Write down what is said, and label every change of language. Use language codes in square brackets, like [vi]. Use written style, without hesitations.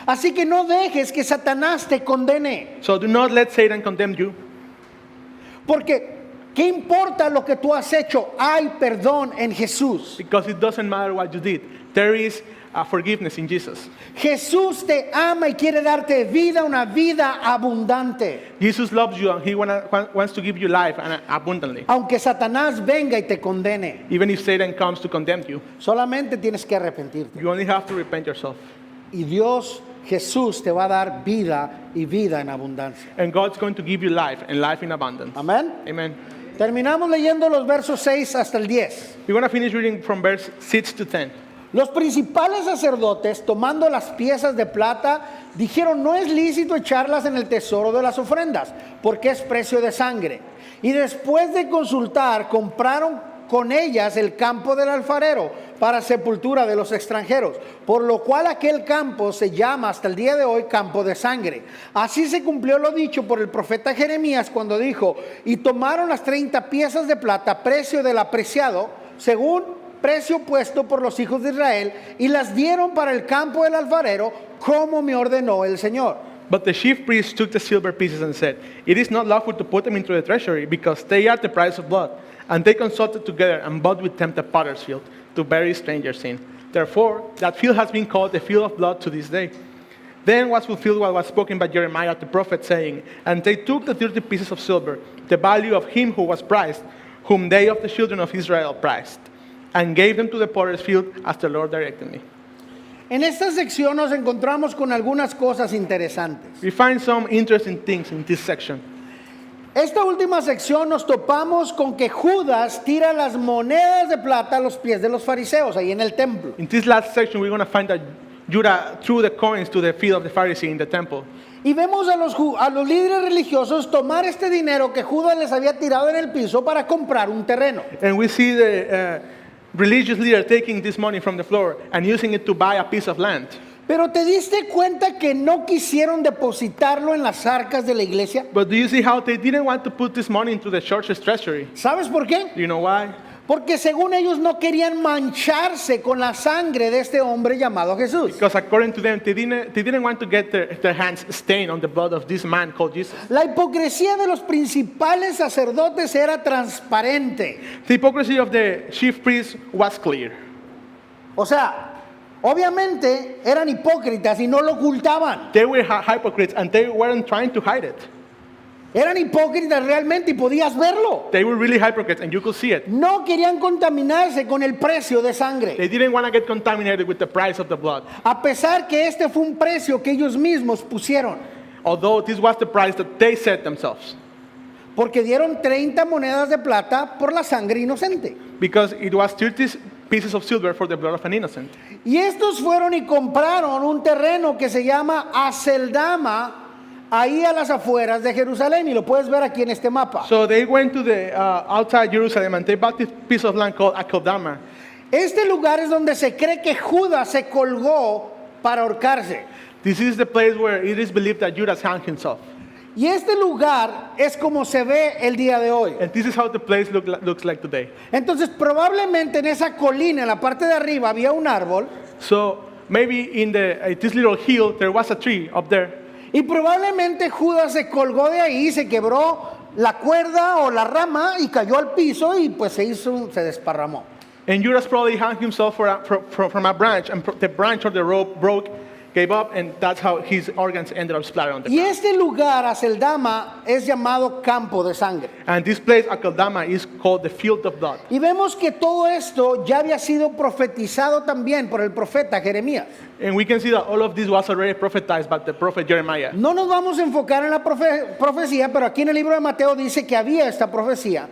[es] Así que no dejes que Satanás te condene, [en] So do not let Satan condemn you, [es] porque ¿qué importa lo que tú has hecho? Hay perdón en Jesús. [en] because it doesn't matter what you did. There is forgiveness in Jesus. [es] Jesús te ama y quiere darte vida, una vida abundante. [en] Jesus loves you and he wants to give you life and abundantly. [es] Aunque Satanás venga y te condene, [en] Even if Satan comes to condemn you, [es] solamente tienes que arrepentirte. [en] you only have to repent yourself. [es] Y Dios, Jesús, te va a dar vida y vida en abundancia. [en] And God's going to give you life and life in abundance. [es] Amén. [en] Amen. [es] Terminamos leyendo los versos 6 hasta el 10. [en] We're going to finish reading from verse 6 to 10. [es] Los principales sacerdotes, tomando las piezas de plata, dijeron: no es lícito echarlas en el tesoro de las ofrendas, porque es precio de sangre. Y después de consultar, compraron con ellas el campo del alfarero para sepultura de los extranjeros, por lo cual aquel campo se llama hasta el día de hoy campo de sangre. Así se cumplió lo dicho por el profeta Jeremías cuando dijo: y tomaron las 30 piezas de plata, precio del apreciado, según precio puesto por los hijos de Israel, y las dieron para el campo del alfarero, como me ordenó el Señor. [en] But the chief priests took the silver pieces and said, it is not lawful to put them into the treasury, because they are the price of blood. And they consulted together and bought with them the potter's field, to bury strangers in. Therefore, that field has been called the field of blood to this day. Then was fulfilled what was spoken by Jeremiah the prophet, saying, and they took the 30 pieces of silver, the value of him who was prized, whom they of the children of Israel prized, and gave them to the potter's field as the Lord directed me. [es] En esta sección nos encontramos con algunas cosas interesantes. [en] We find some interesting things in this section. [es] Esta última sección nos topamos con que Judas tira las monedas de plata a los pies de los fariseos, ahí en el templo. [en] In this last section, we're going to find that Judah threw the coins to the feet of the Pharisee in the temple. [es] Y vemos a los líderes religiosos tomar este dinero que Judas les había tirado en el piso para comprar un terreno. [en] And we see the religious leader taking this money from the floor and using it to buy a piece of land. [es] Pero ¿te diste cuenta que no quisieron depositarlo en las arcas de la iglesia? [en] But do you see how they didn't want to put this money into the church's treasury? [es] ¿Sabes por qué? [en] Do you know why? [es] Porque según ellos no querían mancharse con la sangre de este hombre llamado Jesús. [en] Because according to them, they didn't want to get their hands stained on the blood of this man called Jesus. [es] La hipocresía de los principales sacerdotes era transparente. [en] The hypocrisy of the chief priests was clear. [es] O sea, obviamente eran hipócritas y no lo ocultaban. [en] They were hypocrites and they weren't trying to hide it. [es] Eran hipócritas realmente y podías verlo. [en] They were really hypocrites and you could see it. [es] No querían contaminarse con el precio de sangre. [en] They didn't want to get contaminated with the price of the blood. [es] A pesar que este fue un precio que ellos mismos pusieron. [en] Although this was the price that they set themselves. [es] Porque dieron 30 monedas de plata por la sangre inocente. [en] Because it was 30 pieces of silver for the blood of an innocent. [es] Y estos fueron y compraron un terreno que se llama Aceldama ahí a las afueras de Jerusalén, y lo puedes ver aquí en este mapa. [en] So they went to the outside Jerusalem and they bought this piece of land called Akeldama. [es] Este lugar es donde se cree que Judas se colgó para ahorcarse. [en] This is the place where it is believed that Judas hung himself. [es] Y este lugar es como se ve el día de hoy. [en] And this is how the place looks like today. [es] Entonces probablemente en esa colina, en la parte de arriba, había un árbol. [en] So maybe in this little hill there was a tree up there. [es] Y probablemente Judas se colgó de ahí, se quebró la cuerda o la rama y cayó al piso y pues se desparramó. [en] And Judas probably hung himself from a branch, and the branch of the rope broke, gave up, and that's how his organs ended up splattered on the [es] Y [en] ground. [es] este lugar, Aceldama, es llamado campo de sangre. [en] And this place, Akeldama, is called the field of blood. [es] Y vemos que todo esto ya había sido profetizado también por el profeta Jeremías. [en] And we can see that all of this was already prophesied by the prophet Jeremiah. [es] No nos vamos a enfocar en la profecía, pero aquí en el libro de Mateo dice que había esta profecía.